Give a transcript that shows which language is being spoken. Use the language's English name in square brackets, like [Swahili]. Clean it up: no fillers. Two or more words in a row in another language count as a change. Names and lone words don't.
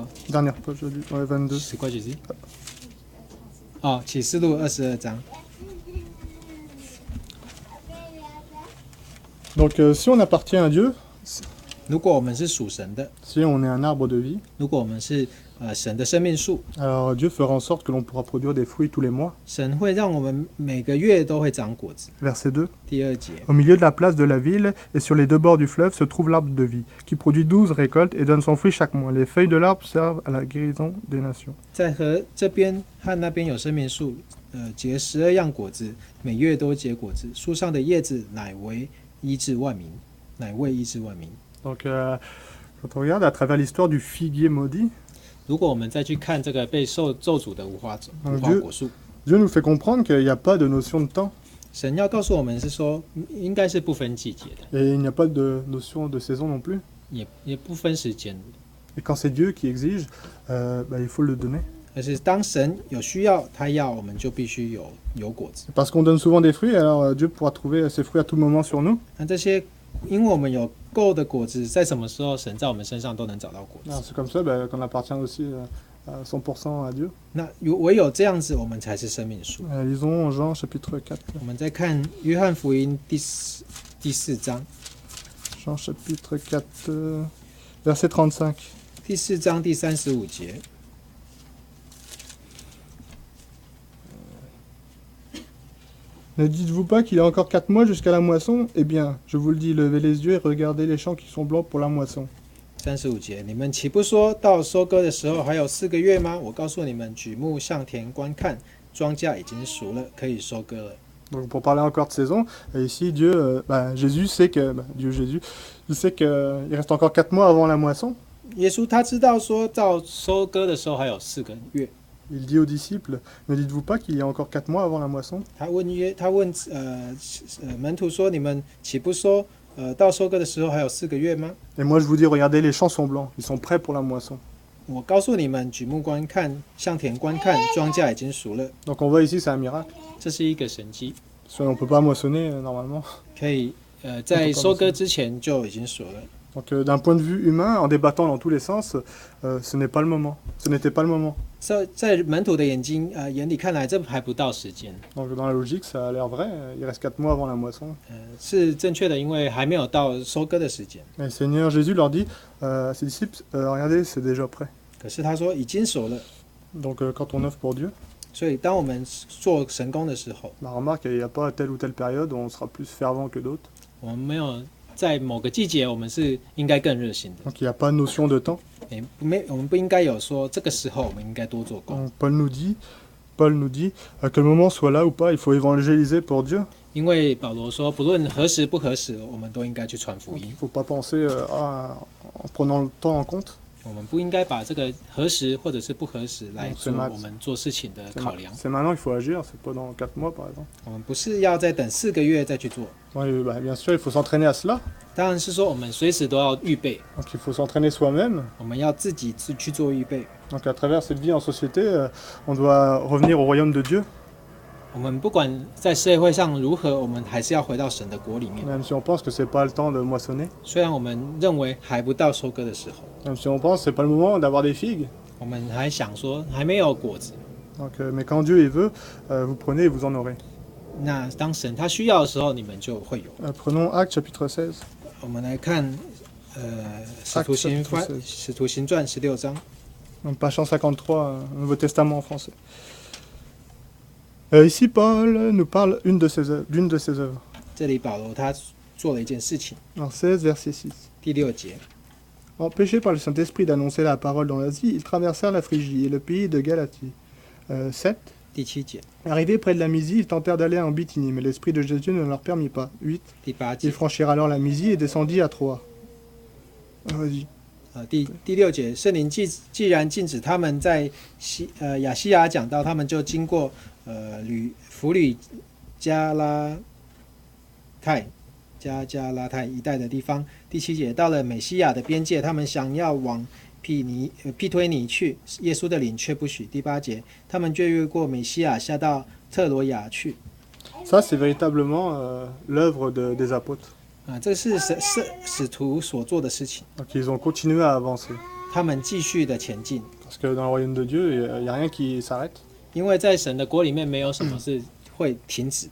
[French] Dernière page de la Bible, ouais, 22. [Chinese] 十块几字？哦，启示录22章。 [French] Donc si on appartient à Dieu, [Chinese] 如果我们是属神的， [French] si on est un arbre de vie, [Chinese] 如果我们是神的生命树， [French] alors Dieu fera en sorte que l'on pourra produire des fruits tous les mois. [Chinese] 神会让我们每个月都会长果子。 [French] Verset 2. [Chinese] 第2节， [French] Au milieu de la place de la ville et sur les deux bords du fleuve se trouve l'arbre de vie, qui produit 12 récoltes et donne son fruit chaque mois. Les feuilles de l'arbre servent à la guérison des nations. [Chinese] 在河这边和那边有生命树，结12样果子，每月都结果子。树上的叶子乃为医治万民，乃为医治万民。 [French] Donc quand on regarde à travers l'histoire du figuier maudit, [Chinese] 如果我们再去看这个被受咒诅的无花果树， [French] Dieu nous fait comprendre qu'il n'y a pas de notion de temps [Chinese] 神要告诉我们是说，应该是不分季节的， [French] et il n'y a pas de notion de saison non plus. [Chinese] 也不分时间的。 [French] Et quand c'est Dieu qui exige, il faut le donner. [Chinese] 而是当神有需要，他要我们就必须有果子。 [French] Parce qu'on donne souvent des fruits, alors Dieu pourra trouver ses fruits à tout moment sur nous. [Chinese] 那这些，因为我们有够的果子，在什么时候神在我们身上都能找到果子。 [French] Alors, c'est comme ça qu'on appartient aussi à 100% à Dieu. [Chinese] 那唯有这样子，我们才是生命树。 [French] Lisons Jean chapitre 4. [Chinese] 我们再看约翰福音第4章， [French] Jean chapitre 4, verset 35. [Chinese] 第4章第35节。 [French] Ne dites-vous pas qu'il y a encore 4 mois jusqu'à la moisson? Eh bien, je vous le dis, levez les yeux et regardez les champs qui sont blancs pour la moisson. [Chinese] 35 节，你们岂不说到收割的时候还有4个月吗？我告诉你们，举目向田观看，庄稼已经熟了，可以收割了。 [French] Donc pour parler encore de saison, ici Dieu, Jésus sait que, Dieu Jésus, il sait qu'il reste encore 4 mois avant la moisson. [Chinese] 耶稣他知道说到收割的时候还有4个月， [French] Il dit aux disciples, ne dites-vous pas qu'il y a encore 4 mois avant la moisson? [Chinese] 他问门徒说：“你们岂不说到收割的时候还有4个月吗？ [French] Et moi je vous dis, regardez, les champs sont blancs, ils sont prêts pour la moisson. [Chinese] 我告诉你们，举目观看，向田观看，庄稼已经熟了。 [French] Donc on voit ici, c'est un miracle. [Chinese] 这是一个神迹， [French] On ne peut pas moissonner normalement. [Chinese] 可以在收割之前就已经熟了。 [French] Donc d'un point de vue humain, en débattant dans tous les sens, ce n'est pas le moment. Ce n'était pas le moment. [Chinese] 在门徒的眼里看来，这还不到时间。 [French] Donc dans la logique, ça a l'air vrai. Il reste 4 mois avant la moisson. [Chinese] 是正确的，因为还没有到收割的时间。 [French] Et Seigneur Jésus leur dit à ses disciples, regardez, c'est déjà prêt. [Chinese] 可是他说已经熟了。 [French] Donc quand on œuvre pour Dieu, [Chinese] 所以当我们做神工的时候， [French] remarque, il n'y a pas telle ou telle période où on sera plus fervent que d'autres. [Chinese] 我们没有在某个季节，我们是应该更热心的。 [French] Donc il n'y a pas de notion de temps. [Chinese] 我们不应该有说这个时候我们应该多做工。 [French] Donc, Paul nous dit, que le moment soit là ou pas, il faut évangéliser pour Dieu. [Chinese] 因为保罗说，不论何时不何时，我们都应该去传福 [French] Donc, [Chinese] 音 [French] il。ne faut pas penser en prenant le temps en compte. [Chinese] 我们不应该把这个何时或者是不何时来做 [French] c'est [Chinese] 我们做事情的考量。 [French] C'est maintenant qu'il faut agir, c'est pas dans 4 mois par exemple. [Chinese] 我们不是要再等4个月再去做， [French] Oui, bien sûr, il faut s'entraîner à cela. [Chinese] 当然是说我们随时都要预备， [French] Donc il faut s'entraîner soi-même. [Chinese] 我们要自己去做预备。 [French] Donc à travers cette vie en société, on doit revenir au royaume de Dieu. [Chinese] 我们不管在社会上如何，我们还是要回到神的国里面。 [French] Même si on pense que c'est pas le temps de moissonner. [Chinese] 虽然我们认为还不到收割的时候， [French] Même si on pense que c'est pas le moment d'avoir des figues. [Chinese] 我们还想说还没有果子。 [French] Donc, mais quand Dieu y veut, vous prenez et vous en aurez. [Chinese] 那当神他需要的时候，你们就会有。 [French] Prenons Actes chapitre 16. [Chinese] 我们来看，使徒行传16章。 [French] Donc, page 153, Nouveau Testament en français. Ici, Paul nous parle d'une de ses œuvres. [Chinese] 这里保罗他做了一件事情， [French] Alors 16, verset 6. [Chinese] 第6节。 [French] Empêchés par le Saint-Esprit d'annoncer la parole dans l'Asie, ils traversèrent la Phrygie et le pays de Galatie. 7. [Chinese] 第7节。 [French] Arrivés près de la Mysie, ils tentèrent d'aller en Bithynie, mais l'Esprit de Jésus ne leur permit pas. 8. [Chinese] 第8 [French] Ils [Chinese] 节。 [French] franchirent alors la Mysie et descendit à Troie. Vas-y. [Chinese] 第6节，圣灵既然禁止他们在亚细亚讲道，他们就经过弗吕加拉泰一带的地方。第7节，到了美西亚的边界，他们想要往庇推尼去，耶稣的灵却不许。第8节，他们就越过美西亚，下到特罗亚去。 [French] Ça, c'est véritablement l'œuvre des apôtres. [Chinese] 这是使徒所做的事情。 [French] Donc, ils ont continué à avancer. [Chinese] 他们继续的前进， [French] Parce que dans le royaume de Dieu, il n'y a rien qui s'arrête. [Chinese] 因为在神的国里面没有什么是会停止的。